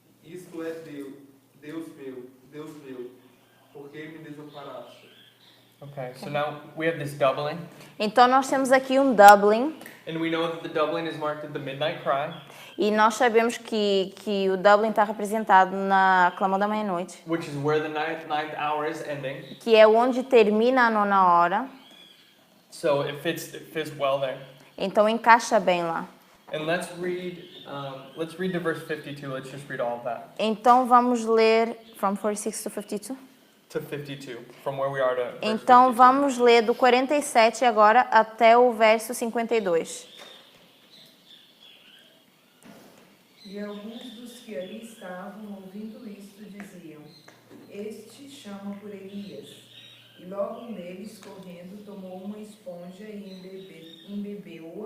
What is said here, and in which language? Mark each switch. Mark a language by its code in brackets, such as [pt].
[pt] Isto é Deus meu, por que me desamparaste? [en] Okay, so now we have this doubling, [pt] Então nós temos aqui um doubling. [en] and we know that the doubling is marked at the midnight cry, [pt] E nós sabemos que o doubling está representado na clamor da meia-noite, [en] which is where the ninth hour is ending. [pt] que é onde termina a 9ª hora. [en] So it fits well there. [pt] Então encaixa bem lá. [en] And let's read to verse 52. Let's just read all of that. [pt] Então vamos ler [en] from 46 to 52. To 52, from where we are to verse [pt] Então [en] 52. [pt] vamos ler do 47 agora até o verso 52. E alguns dos que ali estavam ouvindo isto diziam: Este chama por Elias. E logo um deles, correndo, tomou uma esponja e embebeu